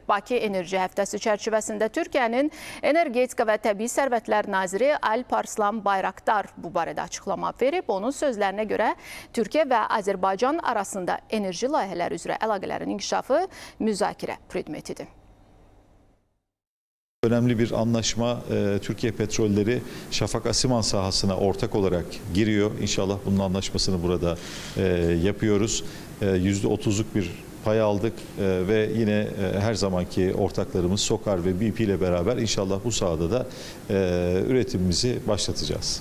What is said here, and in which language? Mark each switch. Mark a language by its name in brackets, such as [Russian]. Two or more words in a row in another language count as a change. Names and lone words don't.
[Azerbaijani] Bakı Enerji Həftəsi çərçivəsində Türkiyənin Energetika və Təbii Sərvətlər Naziri Alparslan Bayraktar bu barədə açıqlama verib. Onun sözlərinə görə Türkiyə və Azərbaycan arasında enerji layihələri üzrə əlaqələrin inkişafı müzakirə predmetidir. [Turkish] Önemli bir anlaşma, Türkiye Petrolleri Şafak Asiman sahasına ortak olarak giriyor. İnşallah bunun anlaşmasını burada yapıyoruz. %30'luk bir pay aldık ve yine her zamanki ortaklarımız SOKAR ve BP ile beraber inşallah bu sahada da üretimimizi başlatacağız.